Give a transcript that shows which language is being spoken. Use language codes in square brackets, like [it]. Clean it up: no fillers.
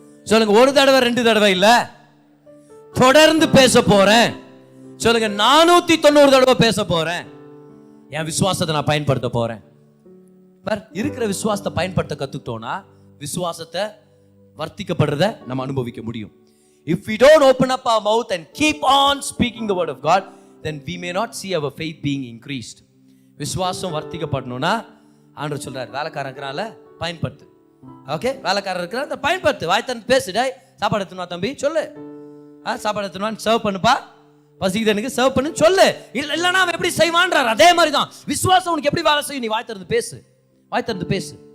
[ta] சொல்லுங்க, 1 தடவை 2 தடவை இல்ல, தொடர்ந்து பேச போறேன். சொல்லுங்க, 490 தடவை பேச போறேன். என் விசுவாசத்தை நான் பயன்படுத்த போறேன். இருக்கிற விசுவாசத்தை பயன்படுத்த கத்துக்கிட்டோம்னா விசுவாசத்தை வர்த்திக்கப்படுறத நம்ம அனுபவிக்க முடியும். [en] If we don't open up our mouth and keep on speaking the word of God, then we may not see our faith being increased. [ta] விசுவாசம் வர்த்திக்கப்படணும்னா ஆண்டவர் சொல்றாரு, வேலைக்காரன் இருக்கிறான்ல பயன்படுத்து. ஓகே, வேலைக்காரன் இருக்கிறான் பயன்படுத்து. வாய் தந்து பேசுடா. சாப்பாடு எடுத்துனா தம்பி சொல்லு, சாப்பாடு எடுத்துனா சர்வ் பண்ணுப்பா, பசிக்குதனுக்கு சர்வ் பண்ணு சொல்லு. இல்லைன்னா அவன் எப்படி செய்வான்றார். அதே மாதிரி தான் விசுவாசம் உனக்கு எப்படி வேலை செய்யும்? நீ வாய் திறந்து பேசு, வாய் திறந்து பேசு.